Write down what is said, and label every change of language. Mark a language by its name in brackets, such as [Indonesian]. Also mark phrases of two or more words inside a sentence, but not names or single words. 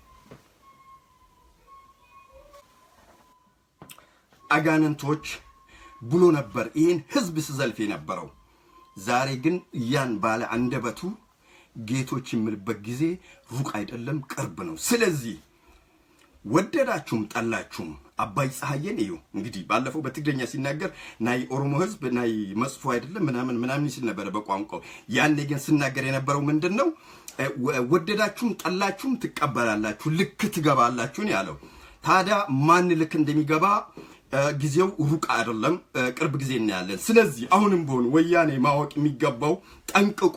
[Amharic] አጋንንቶች ብሎ ነበር ይሄን ህዝብ ሲዘልፍ የነበረው። ዛሬ ግን ያን ባለ አንደበቱ ጌቶች የሚልበት ጊዜ ሩቅ አይደለም፣ ቅርብ ነው። ስለዚህ ወደዳችሁም ጠላችሁም አባይ ፀሐየን እዩ እንግዲህ ባለፈው በትግረኛ ሲናገር [Tigrinya] ናይ ኦሮሞ ህዝብ ናይ መጽፎ [Amharic] አይደለም ምናምን ሲል ነበር በቋንቋው። ያኔ ግን ሲናገር የነበረው ምንድነው? ወደዳችሁም ጠላችሁም ትቀበላላችሁ፣ ልክ ትገባላችሁ ያለው። ታዲያ ማን ልክ እንደሚገባ ጊዜው ሩቅ አይደለም፣ ቅርብ ጊዜ እናያለን። ስለዚህ አሁንም ቢሆን ወያኔ ማወቅ የሚገባው ጠንቅቆ